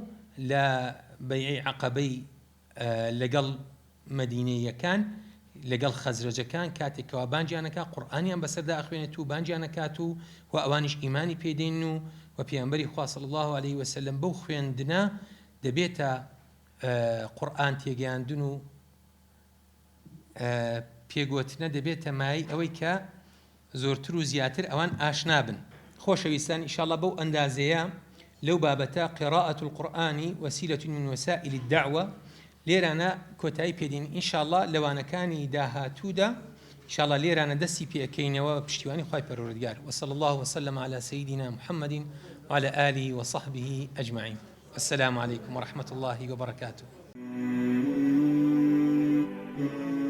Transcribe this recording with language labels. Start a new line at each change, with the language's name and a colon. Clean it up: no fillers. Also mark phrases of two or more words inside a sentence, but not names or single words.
Central Kurdish: لە بەیعەی عەقەبەی لەگەڵ مەدینەیەکان لەگەڵ خەزرەجەکان کاتێکەوە بانجیانەکە قورئانیان بەسەردا ئەخوێنێت و بانجیانەکات و ئەوانیش ئیمانی پێدەین و پێغەمبەری خوا
Arabic: صلی الله علیه وسلم
Central Kurdish: بەو خوێندنە دەبێتە قورئان تێگەیاندن و پێگوتنە دەبێتە مای ئەوەی کە زۆرتر و زیاتر ئەوان ئاشنا بن. خۆشەویستان ئینشاءڵڵا بەو ئەندازەیە لەو بابەتە
Arabic: قراءة القورئان وسيلة من وسائل الدعوة
Central Kurdish: لێرانە کۆتایی پێدین ئینشاءڵڵا لەوانەکانی داهاتوودا ئینشاءڵڵا لێرانە دەستی پێکەینەوە پشتیوانی خوای پەروەردگار.
Arabic: وصلى الله وسلم على سيدنا محمد وعلى آله وصحبه أجمعين. السلام عليكم ورحمة الله وبركاته.